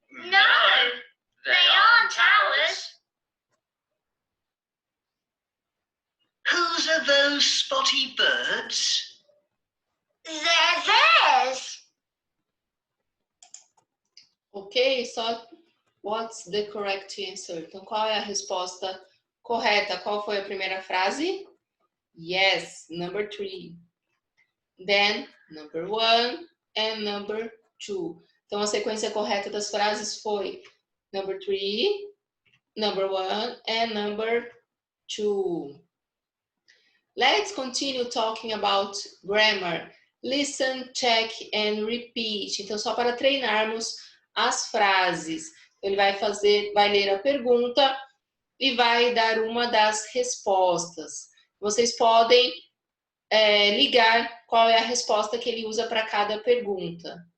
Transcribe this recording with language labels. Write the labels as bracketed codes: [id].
[en] No, they aren't ours. Whose are those spotty birds? They're theirs. Ok, so what's the correct answer? [pt] Então, qual é a resposta correta? Qual foi a primeira frase? [en] Yes, number 3. Then, number 1 and number 2. [pt] Então, a sequência correta das frases foi [en] number 3, number 1 and number 2. Let's continue talking about grammar. Listen, check and repeat. [pt] Então, só para treinarmos as frases. Ele vai ler a pergunta e vai dar uma das respostas. Vocês podem ligar qual é a resposta que ele usa para cada pergunta.